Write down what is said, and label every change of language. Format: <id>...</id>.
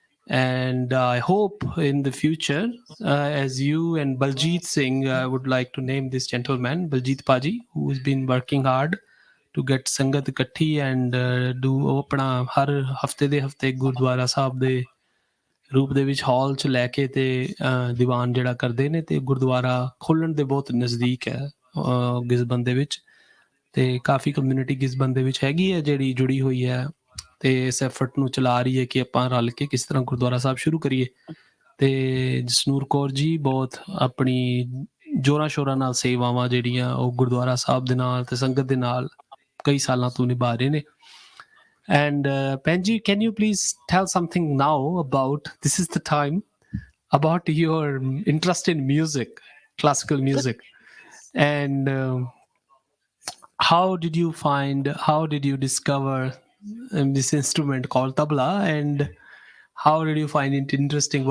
<en>And I hope in the future, as you and Baljit Singh, I would like to name this gentleman, Baljit Paji, who has been working hard to get</en> <pa>Sangat Ikatti and do apna har hafte de hafte Gurdwara Sahib de ਰੂਪ ਦੇ ਵਿੱਚ ਹਾਲ 'ਚ ਲੈ ਕੇ ਤੇ ਦੀਵਾਨ ਜਿਹੜਾ ਕਰਦੇ ਨੇ, ਤੇ ਗੁਰਦੁਆਰਾ ਖੋਲ੍ਹਣ ਦੇ ਬਹੁਤ ਨਜ਼ਦੀਕ ਹੈ ਗਿਸਬਨ ਦੇ ਵਿੱਚ। ਤੇ ਕਾਫੀ ਕਮਿਊਨਿਟੀ ਗਿਸਬਨ ਦੇ ਵਿੱਚ ਹੈਗੀ ਹੈ ਜਿਹੜੀ ਜੁੜੀ ਹੋਈ ਹੈ, ਤੇ ਇਸ ਐਫਰਟ ਨੂੰ ਚਲਾ ਰਹੀ ਹੈ ਕਿ ਆਪਾਂ ਰਲ ਕੇ ਕਿਸ ਤਰ੍ਹਾਂ ਗੁਰਦੁਆਰਾ ਸਾਹਿਬ ਸ਼ੁਰੂ ਕਰੀਏ। ਤੇ ਜਸਨੂਰ ਕੌਰ ਜੀ ਬਹੁਤ ਆਪਣੀ ਜੋਰਾਂ ਸ਼ੋਰਾਂ ਨਾਲ ਸੇਵਾਵਾਂ ਜਿਹੜੀਆਂ ਉਹ ਗੁਰਦੁਆਰਾ ਸਾਹਿਬ ਦੇ ਨਾਲ ਤੇ ਸੰਗਤ ਦੇ ਨਾਲ ਕਈ ਸਾਲਾਂ ਤੋਂ ਨਿਭਾ ਰਹੇ ਨੇ।</pa> <en>And Penji, can you please tell something now about, this is the time, about your interest in music, classical music, and how did you discover this instrument called tabla, and how did you find it interesting?</en>